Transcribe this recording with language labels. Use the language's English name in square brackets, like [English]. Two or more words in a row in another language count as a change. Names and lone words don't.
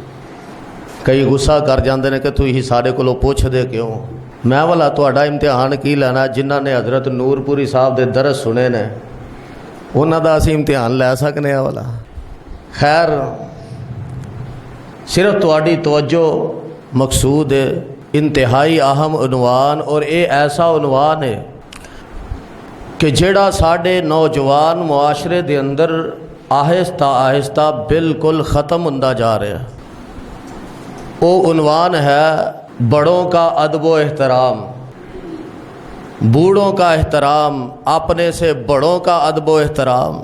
[Urdu] کئی غصہ کر جاتے ہیں [Punjabi] کہ تسیں سارے کولوں پچھدے کیوں. میں والا تہاڈا امتحان کی لینا، جنہاں نے حضرت نورپوری صاحب دے درس سنے نے انہاں دا اسیں امتحان لے سکنے آں والا. خیر، صرف تہاڈی توجہ مقصود ہے. [Urdu] انتہائی اہم عنوان, اور یہ ایسا عنوان ہے کہ [Punjabi] جیہڑا ساڈے نوجوان معاشرے دے اندر آہستہ آہستہ بالکل ختم ہوندا جا رہا ہے. [Urdu] وہ عنوان ہے بڑوں کا ادب و احترام، بوڑھوں کا احترام، اپنے سے بڑوں کا ادب و احترام.